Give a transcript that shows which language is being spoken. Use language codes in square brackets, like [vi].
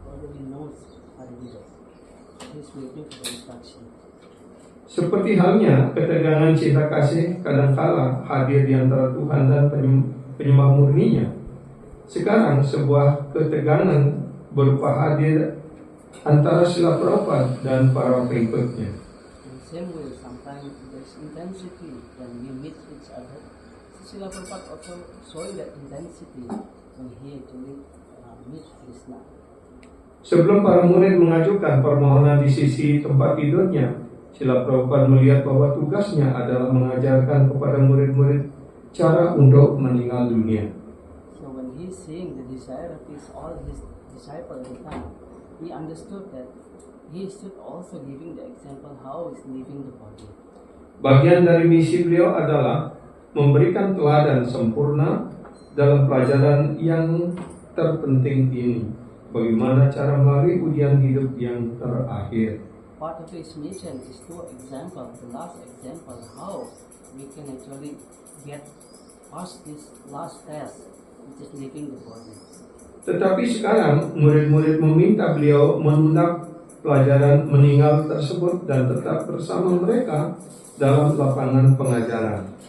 [en] Although he knows Haridas, he is waiting for the instruction. [id] Seperti halnya ketegangan cinta kasih kadangkala hadir di antara Tuhan dan penyembah murninya. Sekarang sebuah ketegangan berupa hadir antara Srila Prabhupada dan para pengikutnya. [en] In the same way, sometimes there is intensity when we meet each other. Srila Prabhupada also showing that intensity when he actually meet Krishna. [id] Sebelum para murid mengajukan permohonan di sisi tempat tidurnya, Srila Prabhupada melihat bahwa tugasnya adalah mengajarkan kepada murid-murid cara untuk meninggal dunia. [en] So when he is seeing the desire of all his disciples at the time, he understood that he should also giving the example how is leaving the body. [id] Bagian dari misi beliau adalah memberikan teladan sempurna dalam pelajaran yang terpenting ini. Bagaimana cara melalui ujian hidup yang terakhir. [en] Part of his mission is to example, the last example, how we can actually get past this last test, which is leaving the body. [id] Tetapi sekarang murid-murid meminta beliau menunda pelajaran meninggal tersebut dan tetap bersama mereka dalam lapangan pengajaran.